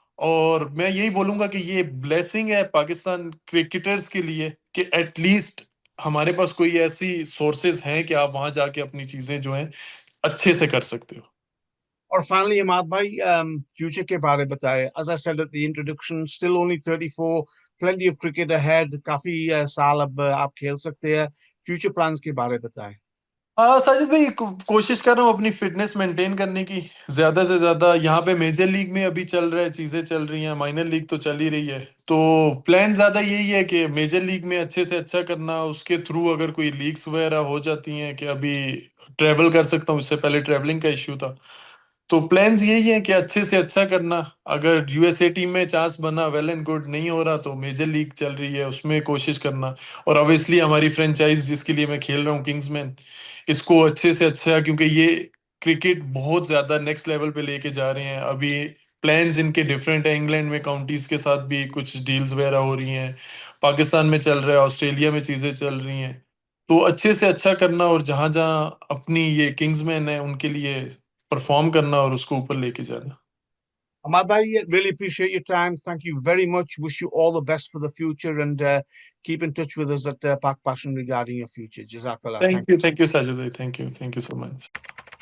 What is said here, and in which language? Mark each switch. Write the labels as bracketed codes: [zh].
[hi] और मैं यही बोलूंगा कि ये ब्लेसिंग है पाकिस्तान क्रिकेटर्स के लिए कि एटलीस्ट हमारे पास कोई ऐसी सोर्सेज हैं कि आप वहां जाके अपनी चीजें जो हैं अच्छे से कर सकते हो। और फाइनली इमाद भाई, फ्यूचर के बारे बताएं. [en] As I said at the introduction, still only 34, plenty of cricket ahead. [hi] काफी साल अब आप खेल सकते हैं. फ्यूचर प्लान्स के बारे बताएं. हाँ साजिद भाई, कोशिश कर रहा हूँ अपनी फिटनेस मेंटेन करने की ज्यादा से ज्यादा। यहाँ पे मेजर लीग में अभी चल रहा है, चीजें चल रही हैं, माइनर लीग तो चल ही रही है। तो प्लान ज्यादा यही है कि मेजर लीग में अच्छे से अच्छा करना, उसके थ्रू अगर कोई लीग्स वगैरह हो जाती हैं कि अभी ट्रेवल कर सकता हूँ, इससे पहले ट्रेवलिंग का इश्यू था। तो प्लान्स यही है कि अच्छे से अच्छा करना। अगर यूएसए टीम में चांस बना, [en] well and good, [hi] नहीं हो रहा तो मेजर लीग चल रही है उसमें कोशिश करना। और ऑब्वियसली हमारी फ्रेंचाइज जिसके लिए मैं खेल रहा हूँ, किंग्समैन, इसको अच्छे से अच्छा, क्योंकि ये क्रिकेट बहुत ज्यादा नेक्स्ट लेवल पे लेके जा रहे हैं अभी। प्लान्स इनके डिफरेंट है, इंग्लैंड में काउंटीज के साथ भी कुछ डील्स वगैरह हो रही हैं, पाकिस्तान में चल रहा है, ऑस्ट्रेलिया में चीजें चल रही हैं। तो अच्छे से अच्छा करना और जहां जहां अपनी ये किंग्समैन है उनके लिए परफॉर्म करना और उसको ऊपर लेके जाना। [en] Ahmad bhai, really appreciate your time. Thank you very much. Wish you all the best for the future, and keep in touch with us at Pak Passion regarding your future. Jazakallah. Thank you. Thank you Sajid bhai, thank you so much.